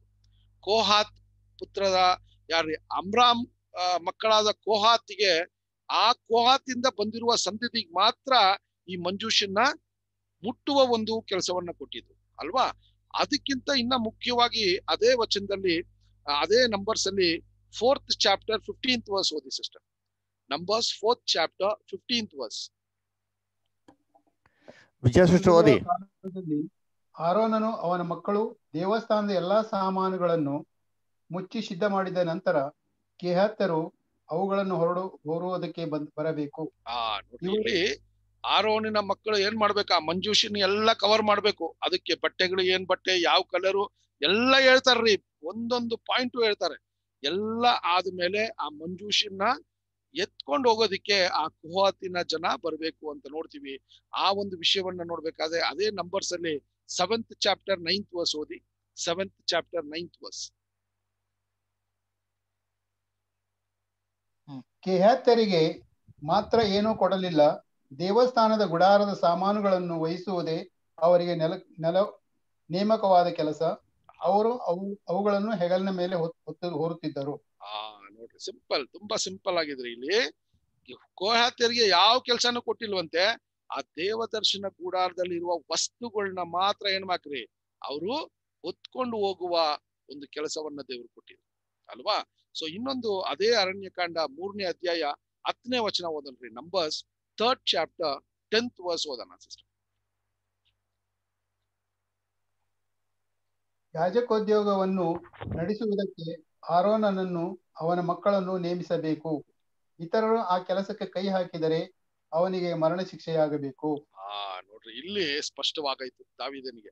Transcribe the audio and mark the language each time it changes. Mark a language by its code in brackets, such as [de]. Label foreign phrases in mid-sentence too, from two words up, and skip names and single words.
[kn] ಕೋಹಾತ್ ಪುತ್ರದ ಯಾರು ಅಮ್ರಾಮ್ ಮಕ್ಕಳಾದ ಕೋಹಾತಿಗೆ, ಆ ಕೋಹಾತಿಂದ ಬಂದಿರುವ ಸಂತತಿಗೆ ಮಾತ್ರ ಈ ಮಂಜೂಷನ್ನ ಮುಟ್ಟುವ ಒಂದು ಕೆಲಸವನ್ನ ಕೊಟ್ಟಿದ್ರು ಅಲ್ವಾ. ಅದಕ್ಕಿಂತ ಇನ್ನ ಮುಖ್ಯವಾಗಿ ಅದೇ ವಚನದಲ್ಲಿ ಅದೇ ನಂಬರ್ಸ್ ಅಲ್ಲಿ [en] 4th chapter 15th verse [kn] ಓದಿ ಸಿಸ್ಟರ್. [en] ನಂಬರ್ಸ್ 4th chapter 15th verse. [kn] ಓದಿ. ಆರೋನನು ಅವನ ಮಕ್ಕಳು ದೇವಸ್ಥಾನದ ಎಲ್ಲಾ ಸಾಮಾನುಗಳನ್ನು ಮುಚ್ಚಿ ಸಿದ್ಧ ಮಾಡಿದ ನಂತರ ಕೆಹಾತ್ಯರು ಅವುಗಳನ್ನು ಹೊರುವುದಕ್ಕೆ ಬರಬೇಕು. ಇಲ್ಲಿ ಆರೋನಿನ ಮಕ್ಕಳು ಏನ್ ಮಾಡ್ಬೇಕು? ಆ ಮಂಜೂಷಿನ ಎಲ್ಲ ಕವರ್ ಮಾಡ್ಬೇಕು. ಅದಕ್ಕೆ ಬಟ್ಟೆಗಳು, ಏನ್ ಬಟ್ಟೆ, ಯಾವ ಕಲರು ಎಲ್ಲ ಹೇಳ್ತಾರ್ರಿ. ಒಂದೊಂದು ಪಾಯಿಂಟ್ ಹೇಳ್ತಾರೆ. ಎಲ್ಲ ಆದ್ಮೇಲೆ ಆ ಮಂಜೂಷಿನ ಎತ್ಕೊಂಡು ಹೋಗೋದಿಕ್ಕೆ ಆ ಕುಹಾತಿನ ಜನ ಬರ್ಬೇಕು ಅಂತ ನೋಡ್ತೀವಿ. ಆ ಒಂದು ವಿಷಯವನ್ನ ನೋಡ್ಬೇಕಾದ್ರೆ ಅದೇ ನಂಬರ್ಸ್ ಅಲ್ಲಿ [en] 7th chapter 9th verse [kn] ಓದಿ. [en] 7th chapter 9th verse. [kn] ಕೆಹಾತ್ಯರಿಗೆ ಮಾತ್ರ ಏನೂ ಕೊಡಲಿಲ್ಲ. ದೇವಸ್ಥಾನದ ಗುಡಾರದ ಸಾಮಾನುಗಳನ್ನು ವಹಿಸುವುದೇ ಅವರಿಗೆ ನೇಮಕವಾದ ಕೆಲಸ. ಅವರು ಅವುಗಳನ್ನು ಹೆಗಲಿನ ಮೇಲೆ ಹೊರುತ್ತಿದ್ದರು. ನೋಡ್ರಿ, ಸಿಂಪಲ್, ತುಂಬಾ ಸಿಂಪಲ್ ಆಗಿದ್ರಿ. ಇಲ್ಲಿ ಕೋಹಾತ್ಯರಿಗೆ ಯಾವ ಕೆಲ್ಸನೂ ಕೊಟ್ಟಿಲ್ವಂತೆ. ಆ ದೇವದರ್ಶನ ಗುಡಾರದಲ್ಲಿರುವ ವಸ್ತುಗಳನ್ನ ಮಾತ್ರ ಏನ್ ಮಾಡ್ರಿ, ಅವರು ಹೊತ್ಕೊಂಡು ಹೋಗುವ ಒಂದು ಕೆಲಸವನ್ನ ದೇವರು ಕೊಟ್ಟಿದ್ರು ಅಲ್ವಾ. ಸೊ ಇನ್ನೊಂದು ಅದೇ ಅರಣ್ಯಕಾಂಡ 3ನೇ ಅಧ್ಯಾಯ 10ನೇ ವಚನ ಓದನ್ರಿ. [en] ನಂಬರ್ಸ್ 3rd chapter 10th verse ಓದೋಣ ಸಿಸ್ಟರ್. [kn] ಯಾಜಕೋದ್ಯೋಗವನ್ನು ನಡೆಸುವುದಕ್ಕೆ ಆರೋನನನ್ನು ಅವನ ಮಕ್ಕಳನ್ನು ನೇಮಿಸಬೇಕು. ಇತರರು ಆ ಕೆಲಸಕ್ಕೆ ಕೈ ಹಾಕಿದರೆ ಅವನಿಗೆ ಮರಣ ಶಿಕ್ಷೆಯಾಗಬೇಕು. ನೋಡ್ರಿ, ಇಲ್ಲಿ ಸ್ಪಷ್ಟವಾಗಾಯ್ತು ದಾವೀದನಿಗೆ.